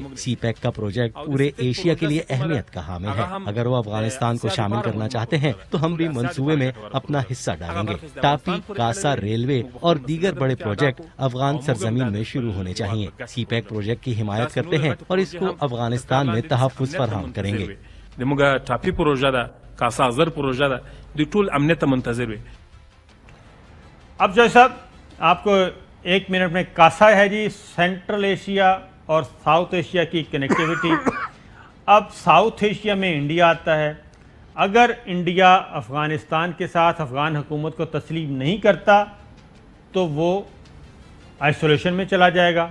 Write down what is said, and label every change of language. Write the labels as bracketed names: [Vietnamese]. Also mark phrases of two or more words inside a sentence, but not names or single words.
[Urdu] سی پیک کا پروجیکٹ پورے ایشیا کے لیے اہمیت کا حامل ہے. اگر وہ افغانستان کو شامل کرنا چاہتے ہیں تو ہم بھی منصوبے میں اپنا حصہ ڈالیں گے. ٹاپی، کاسا ریلوے اور دیگر بڑے پروجیکٹ افغان سرزمین میں شروع ہونے چاہیے. سی پیک پروجیکٹ کی حمایت کرتے ہیں اور اس کو افغانستان میں تحفظ فراہم کریں گے. [Pashto] ټاپي پروژه ده، کاسا زر پروژه ده، د ټول امنیت منتظر وي. [Urdu] اب جو صاحب آپ کو 1 منٹ میں کاسا ہے جی، سینٹرل ایشیا اور ساؤتھ ایشیا کی کنیکٹیویٹی. اب ساؤتھ ایشیا میں انڈیا آتا ہے. اگر انڈیا افغانستان کے ساتھ افغان حکومت کو تسلیم نہیں کرتا تو وہ آئسولیشن میں چلا جائے گا.